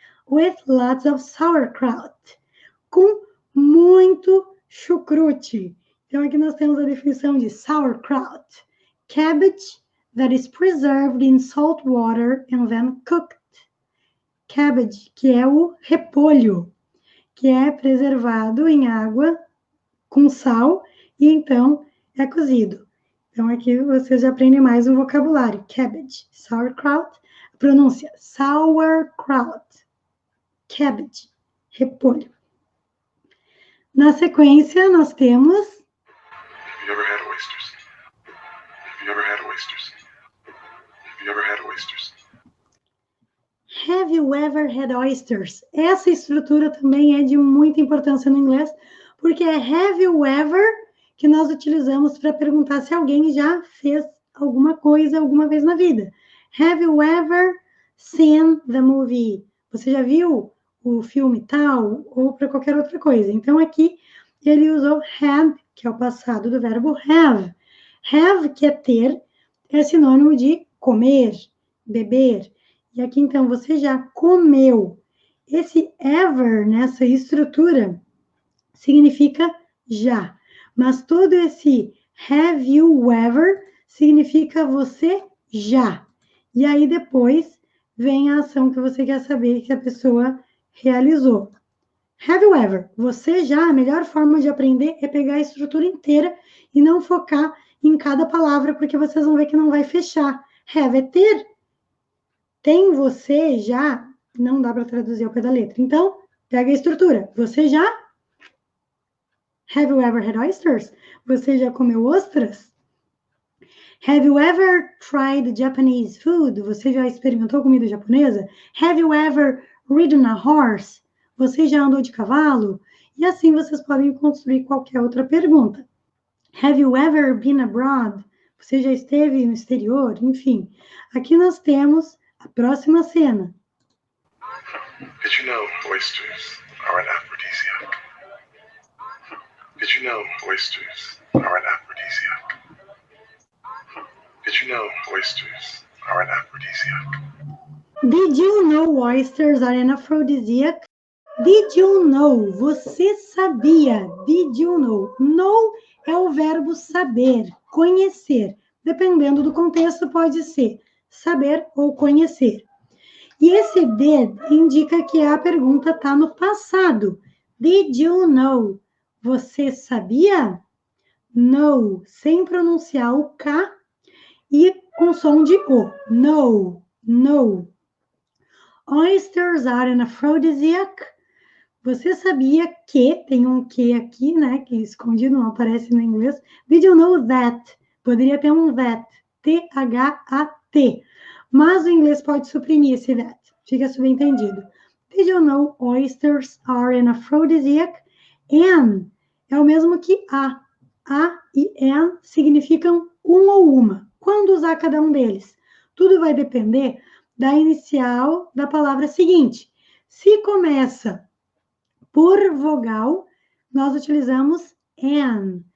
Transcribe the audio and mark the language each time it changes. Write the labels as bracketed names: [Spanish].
[English] With lots of sauerkraut. [Portuguese] Com muito chucrute. Então, aqui nós temos a definição de sauerkraut. [English] Cabbage that is preserved in salt water and then cooked. [Portuguese] Cabbage, que é o repolho, que é preservado em água com sal e então é cozido. Então, aqui vocês já aprendem mais um vocabulário. Cabbage, sauerkraut, a pronúncia sauerkraut. Cabbage, repolho. Na sequência, nós temos... [English] Have you ever had oysters? Have you ever had oysters? Have you ever had oysters? Have you ever had oysters? [Portuguese] Essa estrutura também é de muita importância no inglês, porque é [English] have you ever [Portuguese] que nós utilizamos para perguntar se alguém já fez alguma coisa alguma vez na vida. [English] Have you ever seen the movie? [Portuguese] Você já viu o filme tal? Ou para qualquer outra coisa. Então, aqui, ele usou had, que é o passado do verbo have. Have, que é ter, é sinônimo de comer, beber. E aqui, então, você já comeu. Esse ever, nessa estrutura, significa já. Mas todo esse have you ever significa você já. E aí, depois, vem a ação que você quer saber que a pessoa realizou. [English] Have you ever? [Portuguese] Você já, a melhor forma de aprender é pegar a estrutura inteira e não focar em cada palavra, porque vocês vão ver que não vai fechar. Have é ter. Tem você já, não dá para traduzir ao pé da letra. Então, pega a estrutura. Você já? [English] Have you ever had oysters? [Portuguese] Você já comeu ostras? [English] Have you ever tried Japanese food? [Portuguese] Você já experimentou comida japonesa? [English] Have you ever ridden a horse? [Portuguese] Você já andou de cavalo? E assim vocês podem construir qualquer outra pergunta. [English] Have you ever been abroad? [Portuguese] Você já esteve no exterior? Enfim, aqui nós temos a próxima cena. [English] Did you know oysters are an aphrodisiac? Did you know oysters are an aphrodisiac? Did you know oysters are an aphrodisiac? Did you know oysters are an aphrodisiac? Did you know? [Portuguese] Você sabia? [English] Did you know? [Portuguese] Know é o verbo saber, conhecer. Dependendo do contexto, pode ser saber ou conhecer. E esse did indica que a pergunta está no passado. [English] Did you know? [Portuguese] Você sabia? Know, sem pronunciar o K e com som de O. [English] No, no. Oysters are an aphrodisiac. [Portuguese] Você sabia que, tem um que aqui, né, que escondido, não aparece no inglês. [English] Did you know that? [Portuguese] Poderia ter um [English] that, T-H-A-T. [Portuguese] Mas o inglês pode suprimir esse that, fica subentendido. [English] Did you know oysters are an aphrodisiac? [Portuguese] An é o mesmo que a. A e an significam um ou uma. Quando usar cada um deles? Tudo vai depender da inicial da palavra seguinte. Se começa por vogal, nós utilizamos an.